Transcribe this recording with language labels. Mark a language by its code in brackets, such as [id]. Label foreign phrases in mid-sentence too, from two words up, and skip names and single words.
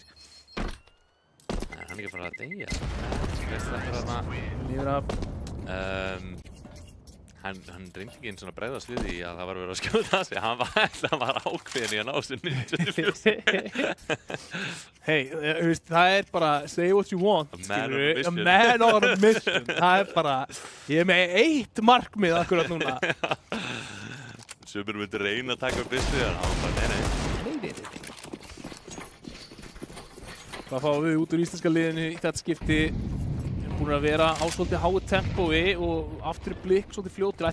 [is] Nei, hann ekki bara að deyja. Lífur af. Hann reyndi ekki einn svona bregðast við því að það var verið að skjóta sig. Hann var ákveðin í að ná sér ninja. Hey, það bara [en] say what you want. A man on a mission. [is] Það bara, ég með 1 markmið akkurat núna. Sumir myndi reyna að taka upp byssu en hann bara nei. Hvað fáum við út úr íslenska liðinu í þetta skipti? Við erum búin að vera á svolítið háu tempói og aftur blikk svolítið fljótur.